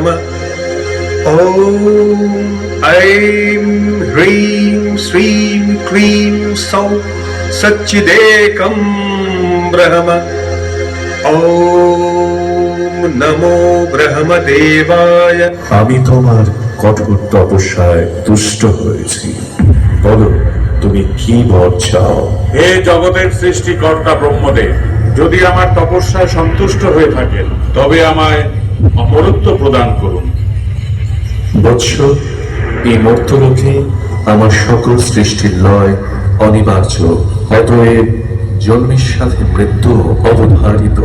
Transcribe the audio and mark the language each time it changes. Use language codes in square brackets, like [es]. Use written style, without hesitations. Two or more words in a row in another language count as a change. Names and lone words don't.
[sa] ॐ ऐं ह्रीं श्रीं क्लीं सौः सच्चिदेकं ब्रह्म। ॐ नमो ब्रह्मदेवाय। [bn] আমি তোমার কঠোর তপস্যায় তুষ্ট হয়েছি, বলো তুমি কি বর চাও? হে জগতের সৃষ্টিকর্তা ব্রহ্মদেব, যদি আমার তপস্যায় সন্তুষ্ট হয়ে থাকেন তবে আমায় অমরত্ব প্রদান করুন। বৎস, এই মর্তলোকে আমার সকল সৃষ্টির লয় অনিবার্য, অতএব জন্মের সাথে মৃত্যু অবধারিত।